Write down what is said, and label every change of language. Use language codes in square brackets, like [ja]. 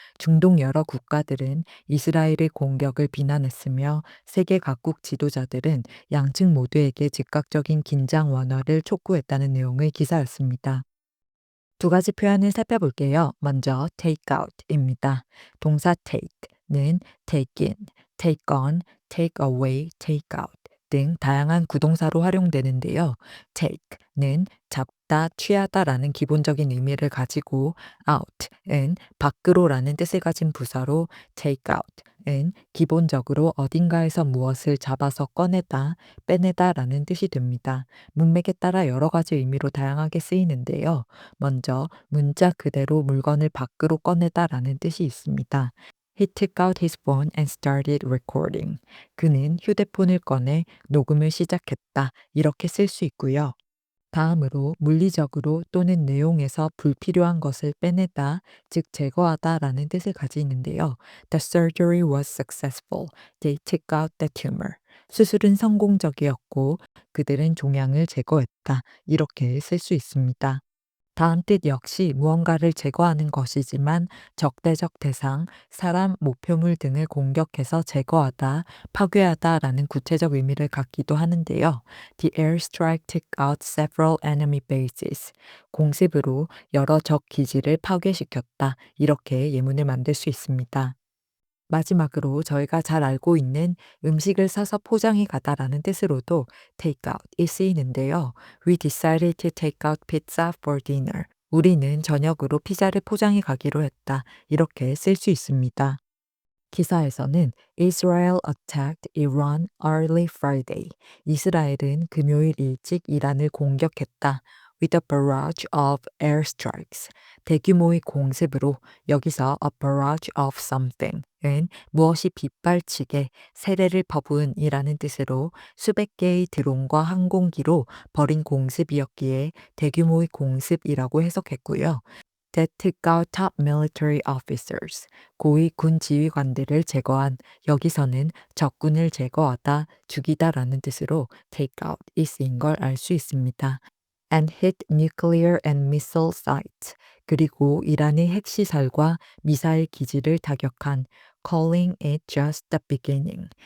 [ko] 중동 여러 국가들은 이스라엘의 공격을 비난했으며 세계 각국 지도자들은 양측 모두에게 즉각적인 긴장 완화를 촉구했다는 내용의 기사였습니다. 두 가지 표현을 살펴볼게요. 먼저 take out입니다. 동사 take는 take in, take on, take away, take out 등 다양한 구동사로 활용되는데요. take는 잡다, 취하다라는 기본적인 의미를 가지고 out은 밖으로라는 뜻을 가진 부사로 take out은 기본적으로 어딘가에서 무엇을 잡아서 꺼내다, 빼내다라는 뜻이 됩니다. 문맥에 따라 여러 가지 의미로 다양하게 쓰이는데요. 먼저 문자 그대로 물건을 밖으로 꺼내다라는 뜻이 있습니다. [en] He took out his phone and started recording. [ko] 그는 휴대폰을 꺼내 녹음을 시작했다. 이렇게 쓸 수 있고요. 다음으로 물리적으로 또는 내용에서 불필요한 것을 빼내다, 즉 제거하다라는 뜻을 가지는데요. [en] The surgery was successful. They took out the tumor. [ko] 수술은 성공적이었고 그들은 종양을 제거했다. 이렇게 쓸 수 있습니다. 다음 뜻 역시 무언가를 제거하는 것이지만 적대적 대상, 사람, 목표물 등을 공격해서 제거하다, 파괴하다라는 구체적 의미를 갖기도 하는데요. [en] The airstrike took out several enemy bases. [ko] 공습으로 여러 적 기지를 파괴시켰다. 이렇게 예문을 만들 수 있습니다. 마지막으로 저희가 잘 알고 있는 음식을 사서 포장해 가다라는 뜻으로도 take out이 쓰이는데요. [en] We decided to take out pizza for dinner. [ko] 우리는 저녁으로 피자를 포장해 가기로 했다. 이렇게 쓸 수 있습니다. 기사에서는 [en] Israel attacked Iran early Friday. [ko] 이스라엘은 금요일 일찍 이란을 공격했다. [en] With a barrage of airstrikes. [ko] 대규모의 공습으로 여기서 a barrage of something은 무엇이 빗발치게 세례를 퍼부은 이라는 뜻으로 수백 개의 드론과 항공기로 벌인 공습이었기에 대규모의 공습이라고 해석했고요. [en] That took out top military officers. [ko] 고위 군 지휘관들을 제거한 여기서는 적군을 제거하다, 죽이다라는 뜻으로 take out이 쓰인 걸 알 수 있습니다. [en] And hit nuclear and missile sites. [ko] 그리고 이란의 핵시설과 미사일 기지를 타격한 [en] calling it just the beginning.